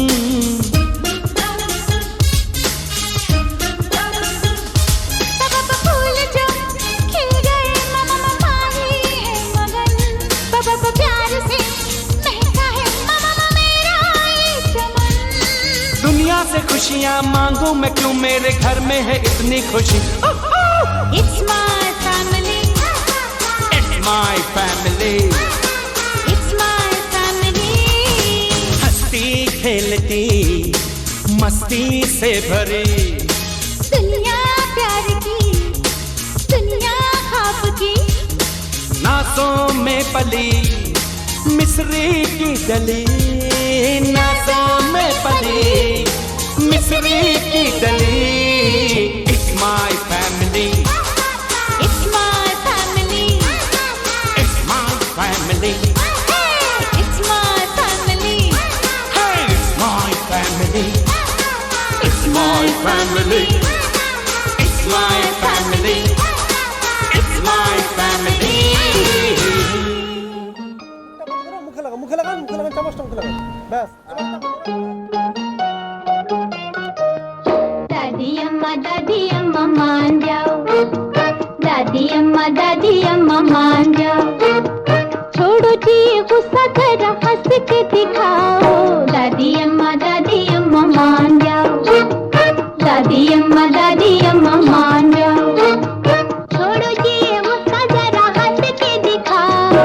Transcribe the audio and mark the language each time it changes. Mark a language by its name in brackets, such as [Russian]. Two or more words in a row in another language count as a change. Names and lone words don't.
[Hindi] पापा फूल जो खिल गए, मम्मा माही है मगन, पापा प्यार से महका है मम्मा मेरा ये चमन। दुनिया से खुशियाँ मांगू मैं क्यों, मेरे घर में है इतनी खुशी। [English] It's my family, It's my family। it's my family। [Hindi] हंसती खेलती मस्ती से भरी दुनिया प्यार की, दुनिया ख्वाब की, नाज़ों में पली मिस्री की डली, नाज़ों में पली मिस्री की डली। [English] It's my family, it's my family, it's my family, hey, it's my family, hey, it's my family, it's my family, it's my family, it's my family। [Bangla] মুখে লাগান চামচটা মুখে লাগান, ব্যাস। [Hindi] दादी अम्मा मान जाओ, दादी अम्मा मान जाओ, छोड़ो जी गुस्सा जरा हंस के दिखाओ। दादी अम्मा मान जाओ, दादी अम्मा मान जाओ, छोड़ो जी गुस्सा जरा हंस के दिखाओ।